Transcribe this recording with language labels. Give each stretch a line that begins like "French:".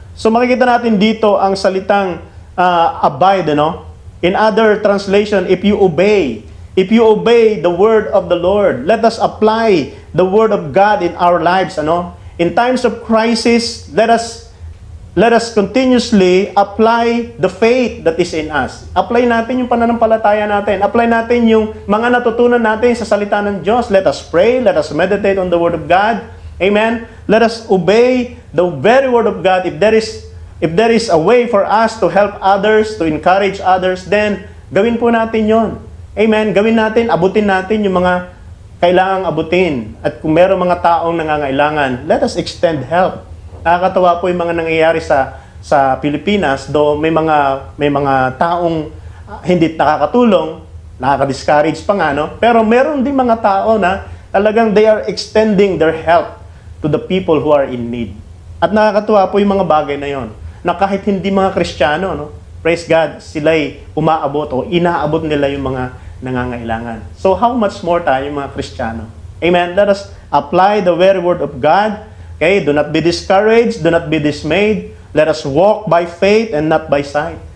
English: So makikita natin dito ang salitang abide, In other translation, if you obey the word of the Lord, let us apply the word of God in our lives, In times of crisis, let us continuously apply the faith that is in us.
Filipino: Apply natin yung pananampalataya natin. Apply natin yung mga natutunan natin sa salita ng Diyos.
English: Let us pray. Let us meditate on the Word of God. Amen? Let us obey the very Word of God. If there is a way for us to help others, to encourage others, then
Filipino: gawin po natin yon.
English: Amen?
Filipino: Gawin natin, abutin natin yung mga kailangang abutin. At kung meron mga taong nangangailangan,
English: let us extend help.
Filipino: Nakakatawa po yung mga nangyayari sa Pilipinas, though may mga taong hindi nakakatulong, nakaka-discourage pa nga, pero meron din mga tao na talagang
English: they are extending their help to the people who are in need.
Filipino: At nakakatuwa po yung mga bagay na yon, na kahit hindi mga Kristiyano, praise God, sila'y umaabot o inaabot nila yung mga nangangailangan.
English: So how much more
Filipino: tayo yung mga Kristiyano? Amen?
English: Let us apply the very word of God. Okay, do not be discouraged, do not be dismayed. Let us walk by faith and not by sight.